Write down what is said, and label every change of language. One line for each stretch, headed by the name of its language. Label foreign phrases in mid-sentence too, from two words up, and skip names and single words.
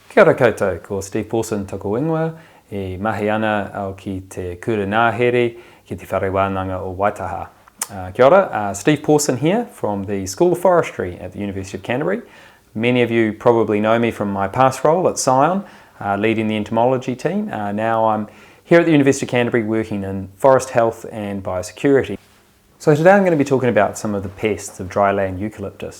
Māori: Kia ora koutou, ko Steve Pawson toko ingoa, e mahi ana au ki te kura ngāhere, ki te whare wānanga o Waitaha. Kia ora,
English: Steve Pawson here from the School of Forestry at the University of Canterbury. Many of you probably know me from my past role at Scion, leading the entomology team. Now I'm here at the University of Canterbury working in forest health and biosecurity. So today I'm going to be talking about some of the pests of dryland eucalyptus.